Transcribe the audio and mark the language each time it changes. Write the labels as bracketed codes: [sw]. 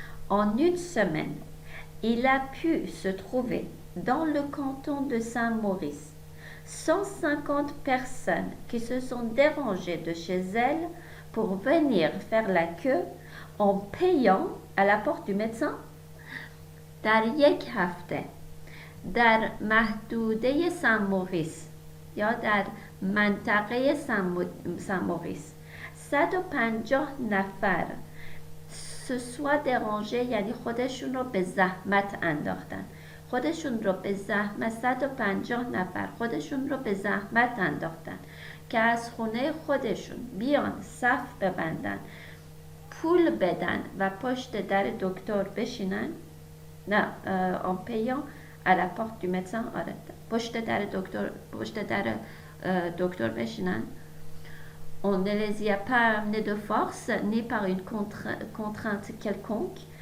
[fr] En une semaine, il a pu se trouver dans le canton de Saint-Maurice 150 personnes qui se sont dérangées de chez elles pour venir faire la queue en payant à la porte du médecin. [fa] در یک هفته در محدوده سن موریس یا در منطقه سن موریس 150 نفر سوسوا درانژه یعنی خودشون رو به زحمت انداختن. خودشون رو به زحمت 150 نفر خودشون رو به زحمت انداختن که از خونه خودشون بیان صف ببندن، پول بدن و پشت در دکتر بشینن. نه [fr] en payant à la porte du médecin. [fa] آره پشت در دکتر بشینن. [fr] On ne les y a pas amenés de force ni par une contrainte quelconque.